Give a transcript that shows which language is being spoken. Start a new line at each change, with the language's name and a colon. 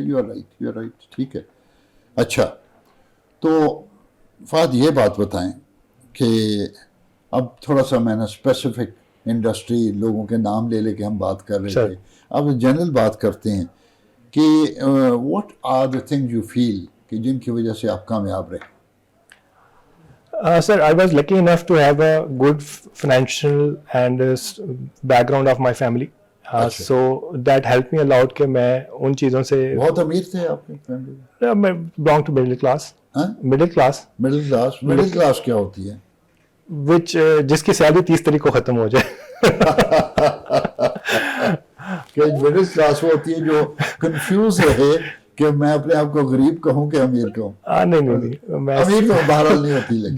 English: you are right,
Urdu: ٹھیک ہے. اچھا, تو فہد یہ بات بتائیں کہ اب تھوڑا سا میں نے اسپیسیفک انڈسٹری لوگوں کے نام لے کے ہم بات کر رہے تھے, اب جنرل بات کرتے ہیں کہ
English: what are the thing you feel
Urdu: کہ جن کی وجہ سے آپ کامیاب رہے؟
English: Sir, I was lucky enough to have a good financial and background of my family. So that helped me a lot
Urdu: کہ میں ان چیزوں سے. بہت امیر تھے آپ کی فیملی؟
English: میں belong to middle class. Middle class.
Urdu: Middle class کیا ہوتی ہے؟ which جس کی سیلری 30 تاریخ کو ختم ہو جائے. کہ مڈل کلاس وہ ہوتی ہے جو کنفیوز رہے کہ میں اپنے آپ کو غریب کہوں کہ امیر کہوں. نہیں, امیر تو بہرحال نہیں ہوتی.